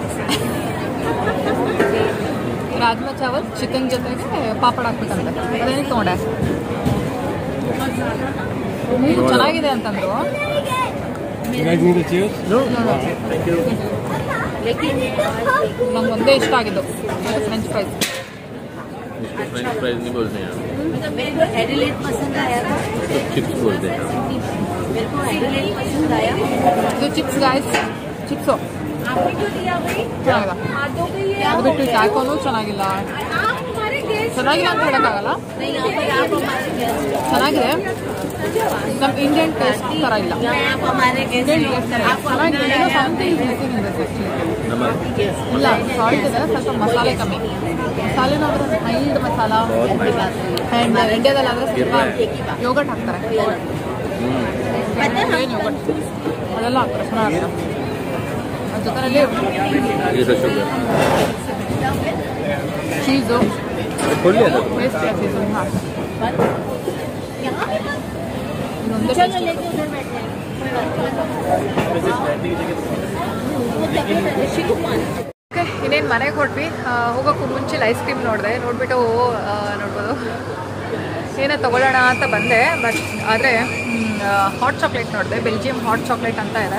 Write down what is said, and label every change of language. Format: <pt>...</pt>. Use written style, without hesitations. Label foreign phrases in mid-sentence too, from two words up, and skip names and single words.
<kn>ರಾಜ್ಮಾ ಚಾವಲ್ ಚಿಕನ್ ಜೊತೆಗೆ ಪಾಪಡ್ ಹಾಕ್ಬೇಕಂತೆ. ಅದೇನಕ್ಕೆ ತೊಗೊಂಡೆ? ನೀರು ಚೆನ್ನಾಗಿದೆ ಅಂತಂದ್ರು. ನಂಗೆ ಒಂದೇ ಇಷ್ಟ ಆಗಿದ್ದು</kn> <en>French fries. French fries</en> <hi>नहीं बोलते हैं, मेरे को एडिलेट पसंद आया, चिप्स बोलते हैं. मेरे को एडिलेट पसंद आया.</hi> <kn>ಇದು ಚಿಪ್ಸ್ ಗಾಯ್ಸ್, ಚಿಪ್ಸು</kn> <hi>आपने क्यों दिया भाई?</hi> <kn>ಚೆನ್ನಾಗಿದೆ.</kn> <hi>हाथों पे ये</hi> <kn>ಅದು ಬಿಟ್ಟು ಚಾಕೋನು ಚೆನ್ನಾಗಿಲ್ಲ.</kn> <hi>आप हमारे गेस्ट</hi> <kn>ಚೆನ್ನಾಗಿಲ್ಲ ಅಂತ ಹೇಳೋಕ್ಕಾಗಲ್ಲ.</kn> <hi>नहीं, आप हमारे गेस्ट,</hi> <kn>ಚೆನ್ನಾಗಿದೆ, ನಮ್ಮ</kn> <en>Indian taste</en> <kn>ಥರ ಇಲ್ಲ.</kn> <hi>आप हमारे गेस्ट,</hi> <kn>ಚೆನ್ನಾಗಿದೆ.</kn> <en>ಏನೋ something is missing in this actually.</en> <kn>ಇಲ್ಲ, ಸಾಲ್ಟ್ ಇದೆ, ಸ್ವಲ್ಪ ಮಸಾಲೆ ಕಮ್ಮಿ. ಮಸಾಲೆನೂ ಆದರೆ ಮೈಲ್ಡ್ ಮಸಾಲ. ಆ್ಯಂಡ್ ಇಂಡಿಯಾದಲ್ಲಾದರೆ ಸ್ವಲ್ಪ ಯೋಗಟ್ ಹಾಕ್ತಾರೆ. ಏನು ಯೋಗಟ್ ಅದೆಲ್ಲ ಹಾಕ್ತಾರೆ, ಚೆನ್ನಾಗಿದೆ. ಅದ್ರ ಜೊತೆಯಲ್ಲಿ</kn> <hi>ये तो शुगर</hi> <kn>ಚೀಸು,</kn> <hi>खोल लिया था.</hi> <kn>ಪೇಸ್ಟ್ ಚೀಸು ಹಾಕ್ತಾರೆ. ಇನ್ನೊಂದೇ</kn> <hi>चलो लेके उधर बैठे हैं.</hi> <kn>ಓಕೆ, ಇನ್ನೇನು ಮನೆಗೆ ಹೊರಟ್ವಿ. ಹೋಗೋಕ್ಕೂ ಮುಂಚೆ</kn> <en>ice cream</en> <kn>ನೋಡ್ಬಿಟ್ಟು ನೋಡ್ಬೋದು ಏನೋ ತೊಗೊಳ್ಳೋಣ ಅಂತ ಬಂದೆ. ಬಟ್ ಆದರೆ</kn> <en>hot chocolate</en> <kn>ನೋಡಿದೆ,</kn> <en>Belgium hot chocolate</en> <kn>ಅಂತ ಇದೆ.</kn>